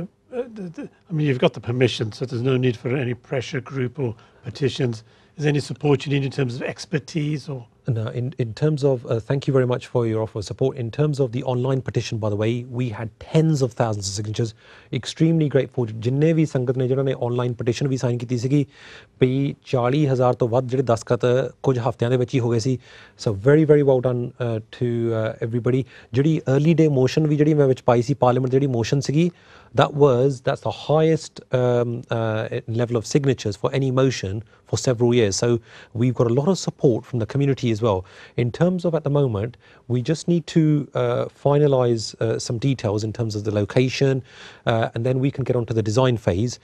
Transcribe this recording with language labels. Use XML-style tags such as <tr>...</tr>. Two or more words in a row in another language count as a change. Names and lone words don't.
<en>I mean, you've got the permission, so there's no need for any pressure group or petitions. Is there any support you need in terms of expertise or... No, in terms of, thank you very much for your offer of support. In terms of the online petition, by the way, we had tens of thousands of signatures. Extremely grateful.</en> <pa>ਜਿੰਨੇ ਭੀ ਸੰਗਤ ਨੇ ਜਿਨ੍ਹਾਂਨੇ</pa> <en>online petition</en> <pa>भी sign ਕੀਤੀ ਸੀਗੀ, ਵੀ 40,000 ਤੋਂ ਵੱਧ ਜਿਹੜੇ ਦਸਤਖਤ ਕੁਝ ਹਫ਼ਤਿਆਂ ਦੇ ਵਿੱਚ ਹੀ ਹੋ ਗਏ ਸੀ.</pa> <en>So very, very well done to everybody.</en> <pa>ਜਿਹੜੀ</pa> <en>early day motion</en> <pa>ਵੀ ਜਿਹੜੀ ਮੈਂ ਵਿੱਚ ਪਾਈ ਸੀ, parliament ਜਿਹੜੀ motion ਸੀਗੀ,</pa> <en>that's the highest level of signatures for any motion for several years. So we've got a lot of support from the community as well. In terms of, at the moment, we just need to finalize some details in terms of the location, and then we can get onto the design phase.</en>